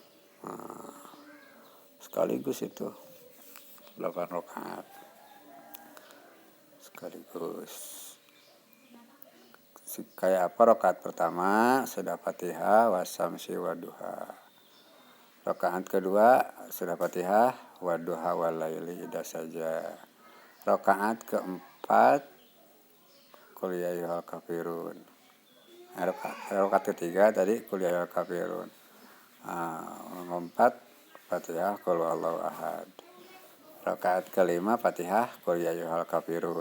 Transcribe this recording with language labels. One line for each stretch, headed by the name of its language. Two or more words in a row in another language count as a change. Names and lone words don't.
Indonesian: Sekaligus itu 8 rakaat sekaligus. Kayak apa? Rakaat pertama sudah Fatihah
Arabic: والشمس وضحاها.
Indonesian: Rakaat kedua sudah Fatihah
Arabic: والضحى والليل إذا سجى.
Indonesian: Rakaat keempat
Arabic: قل يا أيها الكافرون.
Indonesian: Rakaat ketiga tadi
Arabic: قل يا أيها الكافرون.
Indonesian: Keempat Fatihah
Arabic: قل هو الله أحد.
Indonesian: Rakaat kelima Fatihah
Arabic: قل يا أيها الكافرون.